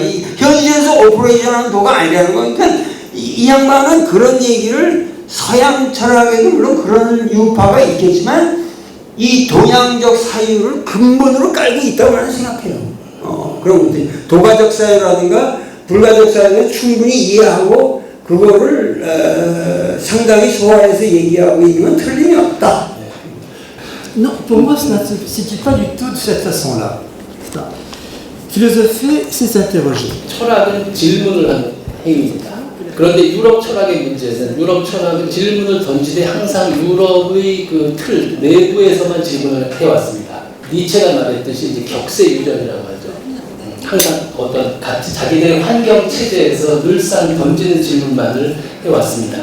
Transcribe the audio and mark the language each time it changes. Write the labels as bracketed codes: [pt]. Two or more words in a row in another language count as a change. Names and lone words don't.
[ko] 이 현실에서 오퍼레이션하는 도가 아니라는 거야. 그러니까 이 양반은 그런 얘기를, 서양 철학에도 물론 그런 유파가 있겠지만 이 동양적 사유를 근본으로 깔고 있다고 나는 생각해요. 그런 것들이 도가적 사유라든가 불가적 사유를 충분히 이해하고 그거를 상당히 소화해서 얘기하고 있는 건 틀림이 없다. [fr] Non, pour moi, ça ne se situe pas du tout de cette façon-là. Philosopher, c'est s'interroger. [ko] 철학은 질문을 하는 행위입니다. 그런데 유럽 철학의 문제는, 유럽 철학은 질문을 던지되 항상 유럽의 그 틀 내부에서만 질문을 해왔습니다. 니체가 말했듯이 이제 격세유전이라고 하죠. 항상 어떤 자기들의 환경 체제에서 늘상 던지는 질문만을 해왔습니다.